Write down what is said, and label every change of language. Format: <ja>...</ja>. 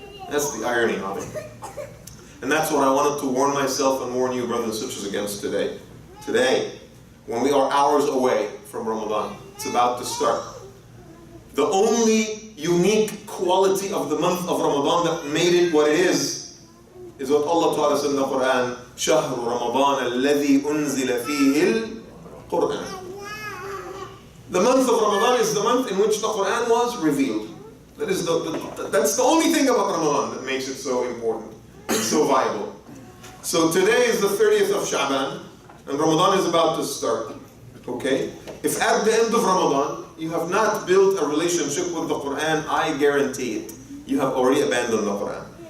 <en>That's the irony of it. And that's what I wanted to warn myself and warn you, brothers and sisters, against today. Today, when we are hours away from Ramadan, it's about to start. The only unique quality of the month of Ramadan that made it what it is what Allah taught us in the Quran.</en> <ar>شهر رمضان الذي أنزل فيه القرآن.</ar> <en>The month of Ramadan is the month in which the Quran was revealed. That's the only thing about Ramadan that makes it so important and so viable. So today is the 30th of Sha'ban, and Ramadan is about to start. Okay? If at the end of Ramadan, you have not built a relationship with the Quran, I guarantee it, you have already abandoned the Quran.</en>